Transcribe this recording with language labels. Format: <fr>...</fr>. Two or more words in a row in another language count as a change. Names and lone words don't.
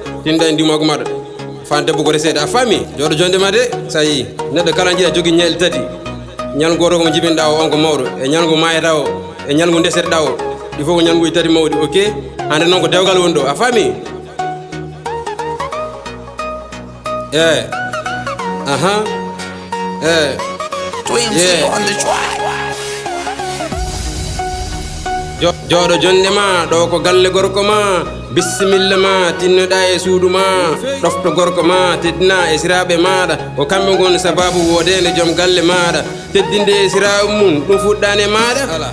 <ff>Tinda e ndimaagu maɗa. Faaru debbo ko reseede. A faami? Jooɗo jonde ma de. So a yehi. Neɗɗo kala jiɗa jogii ñeeɗe tati. Ñalngu gooto ko mo jibinɗa o, on ko mawɗo. E ñalngu maayata o. E ñalngu ndeseteɗa o. Ɗi fof ko ñalnguji tati mawɗi. Ok? Hande noon ko dewgal woni ɗo. A faami?</ff> <en>Eh. Aha. Eh. Twins Yeah. on the track.</en> <ff>Jo-, jooɗo jonde ma, ɗo ko galle gorko ma. Bisimilla ma, tinnoɗa e suudu ma. Ɗofto gorko ma, teddina e siraaɓe maɗa. Ko kamɓe ngon sababu wodede joom galle maɗa. Teddinde e siraaɓe mum, ɗum fuɗɗani e maɗa. Ala.</ff>